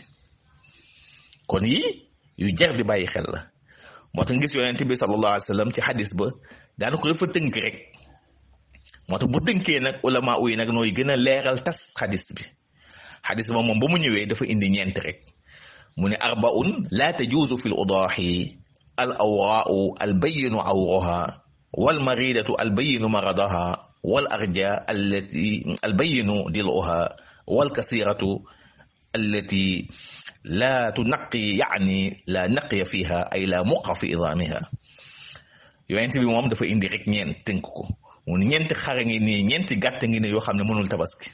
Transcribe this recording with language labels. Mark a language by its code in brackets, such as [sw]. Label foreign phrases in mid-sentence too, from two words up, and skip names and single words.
[wo] kon yii yu jar di bàyyi xel la moo tax ngis yonent bi [ar] صلى الله عليه وسلم [wo] ci xadis ba daana ko dafa tënk rek moo tax bu tënkee nag ulama yi nag nooy gën a leeral tas xadis bi. xadis ba moom ba mu ñëwee dafa indi ñeent rek mu ne [ar] أربع لا تجوز في الأضاحي العوراء البين عورها والمريضة البين مرضها والعرجاء التي البين ظلعها والكسيرة التي لا تنقي يعني لا نقي فيها أي لا مخ في عظامها. [wo] yonent bi moom dafa indi rek ñeent tënk ko mu ne ñeenti xare ngi nii ñeenti gàtt ngi ne yoo xam ne mënul tabaski.